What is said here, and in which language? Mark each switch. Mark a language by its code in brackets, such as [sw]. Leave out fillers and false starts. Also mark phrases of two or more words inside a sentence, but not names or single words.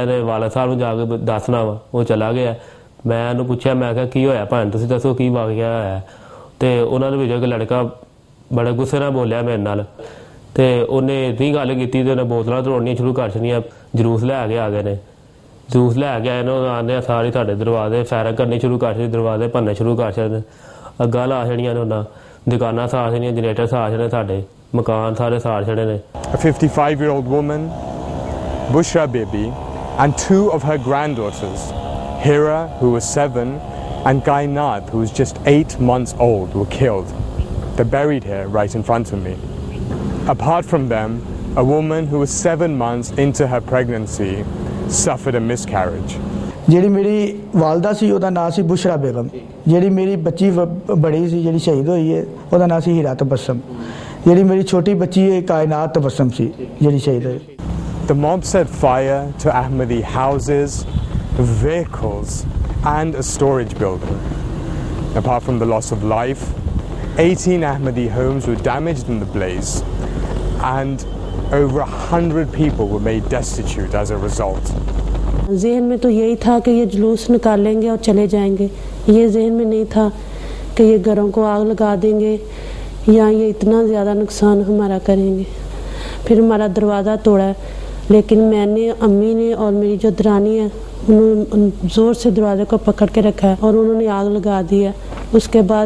[pa] ਵਾਲਾ ਸਾਹਿਬ ਨੂੰ ਜਾ ਕੇ ਦੱਸਣਾ ਵਾ ਉਹ ਚਲਾ ਗਿਆ ਮੈਂ ਉਹਨੂੰ ਪੁੱਛਿਆ ਮੈਂ ਕਿਹਾ ਕੀ ਹੋਇਆ ਭੈਣ ਤੁਸੀਂ ਦੱਸੋ ਕੀ ਵਾਕਿਆ ਹੋਇਆ ਤੇ ਉਹਨਾਂ ਦੇ ਵਿੱਚੋਂ ਇੱਕ ਲੜਕਾ ਬੜੇ ਗੁੱਸੇ ਨਾਲ ਬੋਲਿਆ ਮੇਰੇ ਨਾਲ ਤੇ ਉਹਨੇ ਇਤਨੀ ਗੱਲ ਕੀਤੀ ਤੇ ਉਹਨੇ ਬੋਤਲਾਂ ਤੋੜਨੀਆਂ ਸ਼ੁਰੂ ਕਰ ਛੱਡੀਆਂ ਜਲੂਸ ਲੈ ਕੇ ਆ ਗਏ ਨੇ ਜਲੂਸ ਲੈ ਕੇ ਆਏ ਨੇ ਉਹ ਆਉਂਦੇ ਸਾਰੇ ਸਾਡੇ ਦਰਵਾਜ਼ੇ ਫਾਇਰਿੰਗ ਕਰਨੀ ਸ਼ੁਰੂ ਕਰ ਛੱਡੀ ਦਰਵਾਜ਼ੇ ਭੰਨਣੇ ਸ਼ੁਰੂ ਕਰ ਛੱਡੇ ਅੱਗਾਂ ਲਾ ਛੱਡੀਆਂ ਨੇ ਉਹਨਾਂ ਦੁਕਾਨਾਂ ਸਾੜ ਛੱਡੀਆਂ ਜਨਰੇਟਰ ਸਾੜ ਛੱਡੇ ਸਾਡੇ ਮਕਾਨ ਸਾਰੇ ਸਾੜ ਛੱਡੇ ਨੇ [en] A 55-year-old woman, Bushra Bibi, and 2 of her granddaughters, Hira, who was 7, and Kainat, who was just 8 months old, were killed. They're buried here right in front of me. Apart from them, a woman who was 7 months into her pregnancy suffered a miscarriage. [pa] ਜਿਹੜੀ ਮੇਰੀ ਵਾਲਦਾ ਸੀ ਉਹਦਾ ਨਾਂ ਸੀ ਬੁਸ਼ਰਾ ਬੇਗਮ ਜਿਹੜੀ ਮੇਰੀ ਬੱਚੀ ਬੜੀ ਸੀ ਜਿਹੜੀ ਸ਼ਹੀਦ ਹੋਈ ਹੈ ਉਹਦਾ ਨਾਂ ਸੀ ਹੀਰਾ ਤਬਸਮ ਜਿਹੜੀ ਮੇਰੀ ਛੋਟੀ ਬੱਚੀ ਹੈ ਕਾਇਨਾਤ ਤਬਸਮ ਸੀ ਜਿਹੜੀ ਸ਼ਹੀਦ ਹੋਈ [en] The mob set fire to Ahmadi houses, vehicles, and a storage building. Apart from the loss of life, 18 Ahmadi homes were damaged in the blaze, and over 100 people were made destitute as a result. [ur] ذہن میں تو یہی تھا کہ یہ جلوس نکالیں گے اور چلے جائیں گے یہ ذہن میں نہیں تھا کہ یہ گھروں کو آگ لگا دیں گے یا یہ اتنا زیادہ نقصان ہمارا کریں گے پھر ہمارا دروازہ توڑا لیکن میں نے امی نے اور میری جو درانی ہے انہوں نے زور سے دروازے کو پکڑ کے رکھا ہے اور انہوں نے آگ لگا دی ہے اس کے بعد